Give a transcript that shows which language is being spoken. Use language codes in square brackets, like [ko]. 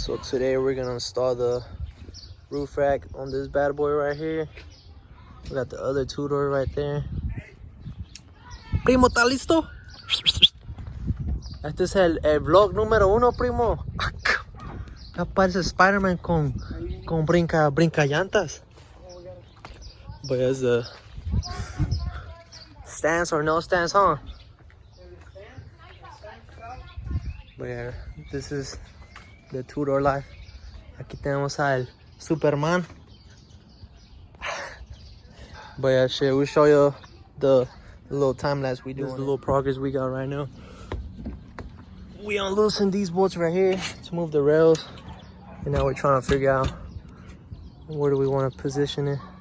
[en] Today we're gonna install the roof rack on this bad boy right here. We got the other two-door right there. [es] Primo, ¿está listo? Este es el vlog número 1, primo. Aparece Spider-Man con brinca llantas. [en] But as a stance or no stance, huh? But yeah, this is the two-door life. [es] Aquí tenemos al Superman. [en] But yeah, shit, we'll show you the little time lapse we do. This is the little progress we got right now. We unloosened these bolts right here to move the rails, and now we're trying to figure out where do we want to position it.